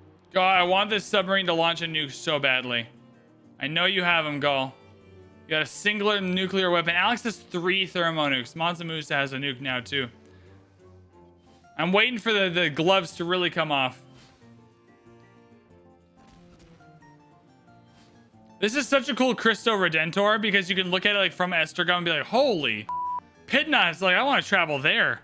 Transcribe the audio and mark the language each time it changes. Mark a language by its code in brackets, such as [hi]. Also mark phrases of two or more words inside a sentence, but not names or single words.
[en] God, I want this submarine to launch a nuke so badly. I know you have them, Gull. You got a singular nuclear weapon. Alex has 3 thermo nukes. Mansa Musa has a nuke now, too. I'm waiting for the gloves to really come off. This is such a cool Cristo Redentor because you can look at it like from Estragon and be like, holy Pidna, it's like I want to travel there.